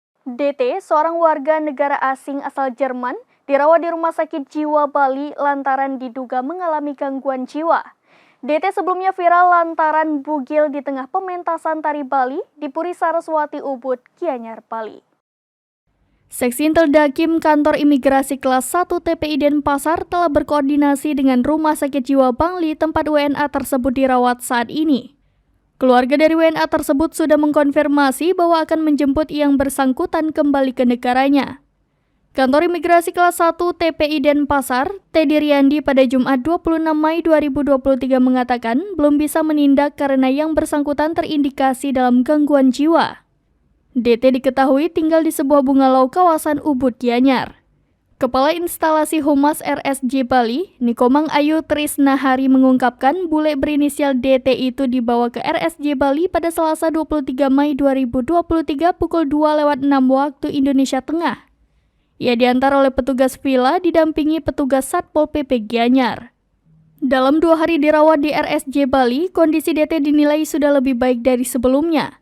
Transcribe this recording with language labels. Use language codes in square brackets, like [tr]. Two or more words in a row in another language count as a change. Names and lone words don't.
[id] DT, seorang warga negara asing asal Jerman, dirawat di Rumah Sakit Jiwa Bali lantaran diduga mengalami gangguan jiwa. DT sebelumnya viral lantaran bugil di tengah pementasan tari Bali di Puri Saraswati Ubud, Gianyar, Bali. Seksi Intel Dakim Kantor Imigrasi Kelas 1 TPI Denpasar telah berkoordinasi dengan Rumah Sakit Jiwa Bali tempat WNA tersebut dirawat saat ini. Keluarga dari WNA tersebut sudah mengkonfirmasi bahwa akan menjemput yang bersangkutan kembali ke negaranya. Kantor Imigrasi Kelas 1 TPI Denpasar, Teddy Riyandi pada Jumat 26 Mei 2023 mengatakan belum bisa menindak karena yang bersangkutan terindikasi dalam gangguan jiwa. DT diketahui tinggal di sebuah bungalow kawasan Ubud, Gianyar. Kepala Instalasi Humas RSJ Bali, Nikomang Ayu Trisnahari mengungkapkan bule berinisial DT itu dibawa ke RSJ Bali pada Selasa 23 Mei 2023 pukul 2:06 waktu Indonesia Tengah. Ia diantar oleh petugas villa didampingi petugas Satpol PP Gianyar. Dalam 2 hari dirawat di RSJ Bali, kondisi DT dinilai sudah lebih baik dari sebelumnya.